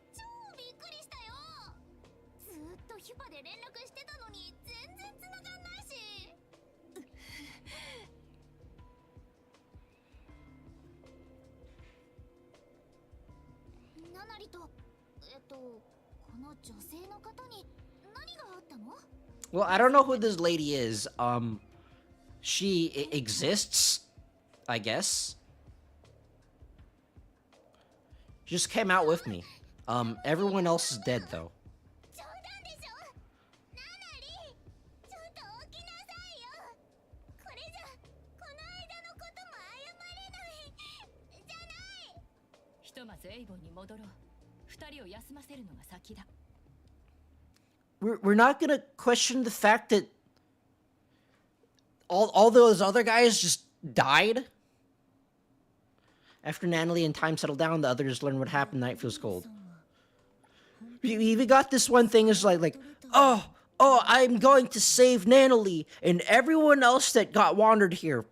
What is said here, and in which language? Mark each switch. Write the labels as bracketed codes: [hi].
[ja] 超びっくりしたよ。ずーっとヒュパで連絡してたのに全然繋がんないし。ナナリとこの女性の方に何があったの？ [en] Well, I don't know who this lady is. She exists, I guess. She just came out with me. Everyone else is dead though. [ja] 冗談でしょ。ナナリ、ちょっと起きなさいよ。これじゃこの間のことも謝れないじゃない。ひとまずエイボンに戻ろう。二人を休ませるのが先だ。 [en] We're not gonna question the fact that all those other guys just died? After Natalie and time settled down, the others learn what happened. Night feels cold. We even got this one thing is like, oh, I'm going to save Natalie and everyone else that got wandered here.